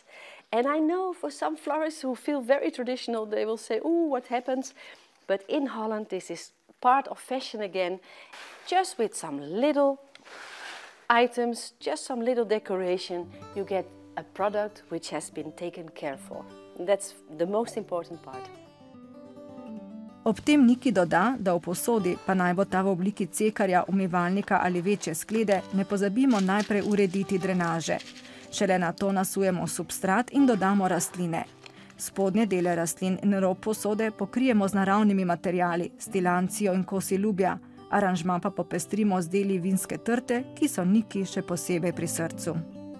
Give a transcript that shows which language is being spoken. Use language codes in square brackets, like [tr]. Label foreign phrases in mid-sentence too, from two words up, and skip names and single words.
[en] And I know for some florists who feel very traditional, they will say, "Ooh, what happens?" But in Holland this is part of fashion again, just with some little items, just some little decoration, you get a product which has been taken care for. That's the most important part. [sl] Ob tem Niki doda, da v posodi, pa naj bo ta v obliki cekarja, umivalnika ali večje sklede, ne pozabimo najprej urediti drenaže. Šele nato nasujemo substrat in dodamo rastline. Spodnje dele rastlin in rob posode pokrijemo z naravnimi materiali, s tilancijo in kosi lubja, aranžma pa popestrimo z deli vinske trte, ki so Niki še posebej pri srcu.